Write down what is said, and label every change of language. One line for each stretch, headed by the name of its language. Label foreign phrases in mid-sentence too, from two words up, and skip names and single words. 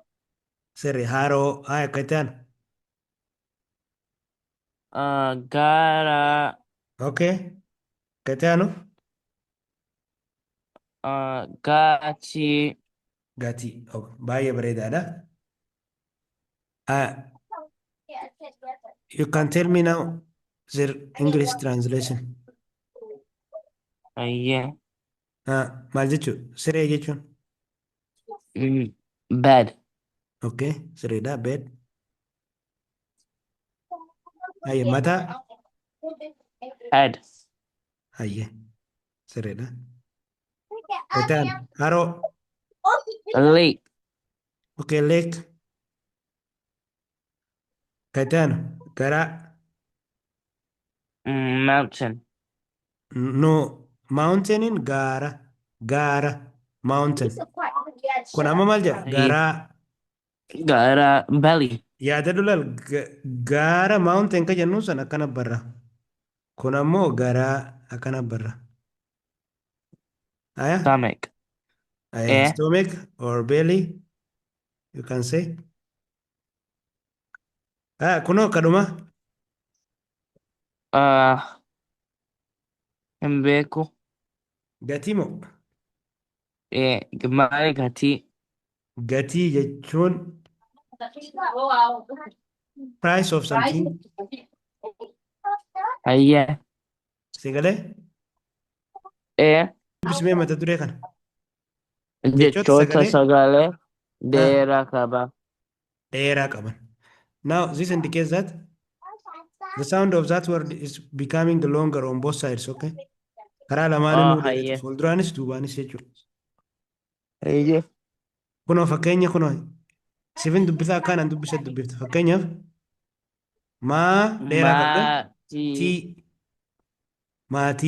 Oromo: Sirri, haroo. Haya, kayitee anu. Gara. Okay. Kayitee anu. Gachi. Gatii. Oh, baay'ee bareedaadha. Haya,
English: you can tell me now their English translation.
Oromo: Hayye. Maal jechuun? Siree jechuun.
English: Bed.
Oromo: Okay, siriidha. Bed. Hayya, mataa.
English: Head.
Oromo: Hayya, siriidha. Kayitee anu. Haroo.
English: Lake.
Oromo: Okay, lake. Kayitee anu. Garaa.
English: Mountain. No,
Oromo: mountainin gaara. Gaara. Mountain. Kun amma maal jedha? Hayye. Garaa. Gara. Belly. Yaadadhu laal. Gaara mountain ka jennuun san akkana barra. Kun ammoo garaa akkana barra. Aya?
English: Stomach.
Oromo: Aya. Eh.
English: Stomach or belly, you can say.
Oromo: Kunoo kadhuma. Uh, Mbeku. Gatii moo? Maali gati. Gatii jechuun
English: price of something.
Oromo: Hayye. Si galee? Eh. Dubbismee mata duree kana. Jechoota Jechoota sagalee sagalee ah, dheeraa qaba. dheeraa qaban.
English: Now, this indicates that the sound of that word is becoming longer on both sides, okay?
Oromo: Karaa Oh, lamaaninuu dheeratu. hayye. Fuulduraanis duubaanis jechuudha. Hayye. Kunoo fakkeenya kunoo. Sifin dubbisaa akkaan dubbisa dubbifta. Fakkeenyaaf maa dheeraa qabda. Tii Maatii. maatii.